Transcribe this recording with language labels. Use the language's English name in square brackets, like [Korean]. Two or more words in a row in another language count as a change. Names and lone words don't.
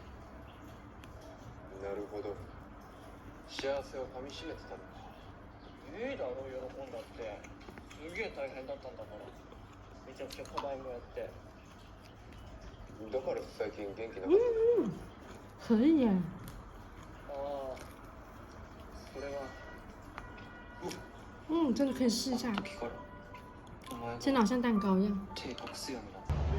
[Japanese] なるほど、幸せをかみしめてたのか。いいだろ、喜んだって。すげえ大変だったんだから。めちゃくちゃ課題もやって。だから最近元気なかった。 [Chinese] 可以耶。 [Japanese] ああ、それは。 [Chinese] 真的可以试一下， [Japanese] 時からお前が [Chinese] 真的好像蛋糕一样。 [Japanese] 手隠すようになった。